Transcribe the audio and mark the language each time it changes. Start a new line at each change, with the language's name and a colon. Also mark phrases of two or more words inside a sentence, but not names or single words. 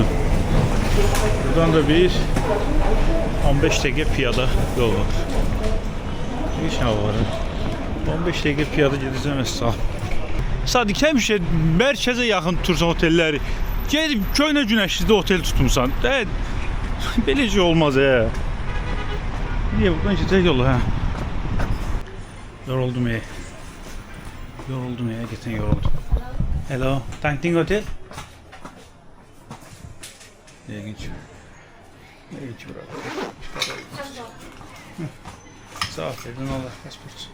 Azerbaijani: Buradan da bir 15 dəqiqə piyada yol var. Bir şey var. 15 dəqiqə piyada gedəcəm əsla. Sadiq həmişə mərkəzə yaxın tutursan otelləri. Gedib köynə günəşlidə otel tutmusan. Belə şey olmaz ya.
Turkish: Niye buradan geçecek yolu ha? Yoruldum ya. Gerçekten yoruldum. Hello, Tangting Hotel. İlginç. İlginç bırak. Sağ ol, Allah pasport.